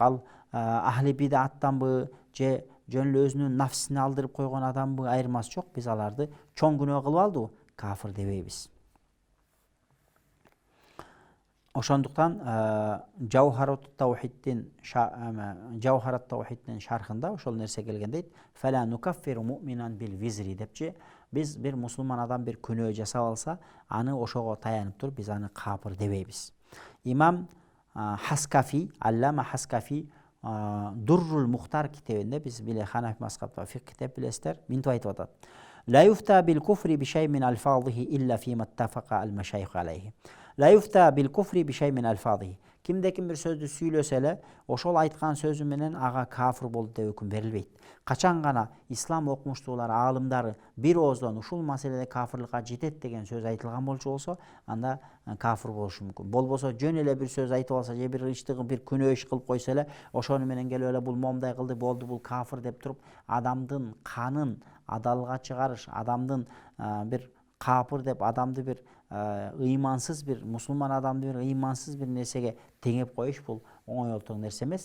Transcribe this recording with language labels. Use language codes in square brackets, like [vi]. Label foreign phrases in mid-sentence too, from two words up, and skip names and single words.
[ky] Ал ахли бидаттанбы же жөн эле өзүнүн нафсине алдырып койгон адамбы айырмасы жок. Биз аларды чоң күнөө кылып алдыбы, кафир дебейбиз. Ошондуктан Жаухарат таухиддин шархында ошол нерсе келген дейт. [ar] فلا نكفر مؤمنا بالوزر [ky] депчи, биз бир мусулман адам бир күнөө жасап алса, аны ошого таянып туруп биз аны капыр дебейбиз. Имам Хаскафи, Аллама Хаскафи Дуррул Мухтар китебинде, биз биле Ханафи мазхабта фикх китеп билесиздер, минтип айтып атат. [ar] لا يفتى بالكفر بشيء من ألفاظه إلا فيما اتفق المشايخ عليه. لا يفتى بالكفر بشيء من ألفاظه. [ky] Кимде ким бир сөздү сүйлөсө эле, ошол айткан сөзү менен ага кафир болду деп өкүм берилбейт. Качан гана ислам окумуштуулар, аалымдары бир ооздон ушул маселеде кафирликка жетет деген сөз айтылган болчу болсо, анда кафир болушу мүмкүн. Болбосо жөн эле бир сөз айтып алса, же бир иштигин бир күнөө иш кылып койсо эле, ошону менен келип эле бул момундай кылды, болду, бул кафир деп туруп, адамдын канын адалга чыгарыш, адамдын бир капыр деп адамды бир ыймансыз бир мусулман адамды бир ыймансыз бир нерсеге теңеп коюш, бул оңой олтур нерсе эмес.